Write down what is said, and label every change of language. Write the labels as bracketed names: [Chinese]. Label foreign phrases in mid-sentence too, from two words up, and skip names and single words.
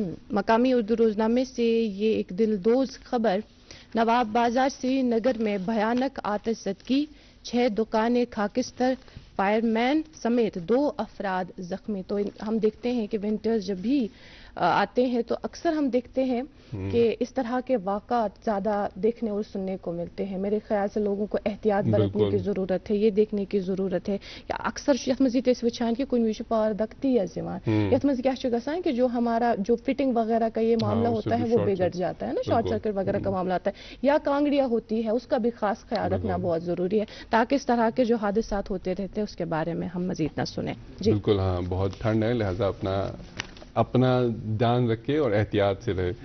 [Urdu] مقامی اردو روزنامے سے یہ ایک دلدوز خبر، نواب بازار سری نگر میں بھیانک آتش زدگی، 6 دکانیں خاکستر، فائرمین سمیت 2 افراد زخمی. تو ہم دیکھتے ہیں کہ ونٹرز جب بھی آتے ہیں تو اکثر ہم دیکھتے ہیں کہ اس طرح کے واقعات زیادہ دیکھنے اور سننے کو ملتے ہیں. میرے خیال سے لوگوں کو احتیاط برتنے کی ضرورت ہے، یہ دیکھنے کی ضرورت ہے کہ اکثر [Kashmiri] यथ मज़ ये वुचान कि कुन विज पारदख्ती यथ मज़ क्या गसान [Urdu] کہ جو ہمارا جو فٹنگ وغیرہ کا یہ معاملہ ہوتا ہے وہ بگڑ جاتا ہے نا, [English] short circuit [Urdu] وغیرہ کا معاملہ ہوتا ہے، یا کانگڑیا ہوتی ہے، اس کا بھی خاص خیال رکھنا بہت ضروری ہے تاکہ اس طرح کے جو حادثات ہوتے رہتے ہیں اس کے بارے میں ہم مزید نہ سنے. جی بالکل، ہاں، بہت ٹھنڈ ہے، لہٰذا اپنا دھیان رکھے اور احتیاط سے رہے.